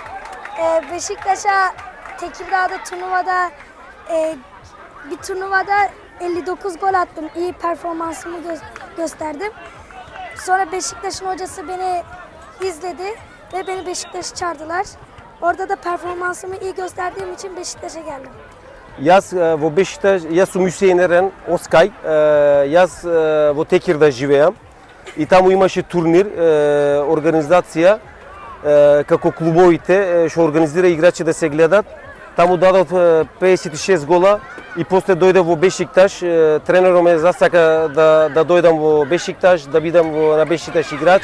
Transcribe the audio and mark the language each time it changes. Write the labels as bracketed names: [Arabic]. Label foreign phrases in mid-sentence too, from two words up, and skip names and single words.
[Turkish] Beşiktaş'a Tekirdağ'da bir turnuvada 59 gol attım. İyi performansımı gösterdim. Sonra Beşiktaş'ın hocası beni izledi ve beni Beşiktaş'a çağırdılar. Orada da performansımı iyi gösterdiğim için Beşiktaş'a geldim. [Macedonian] Jaz во Бешикташ, јас сум Јусеин Ерен Оскај, јас во Текирда живеам и таму имаше турнир, организација како клубовите што организира играчи да се гледат. Таму дадов 56 гола и после дојде во Бешикташ, тренерот ме засака да дојдам во Бешикташ, да бидам на Бешикташ играч.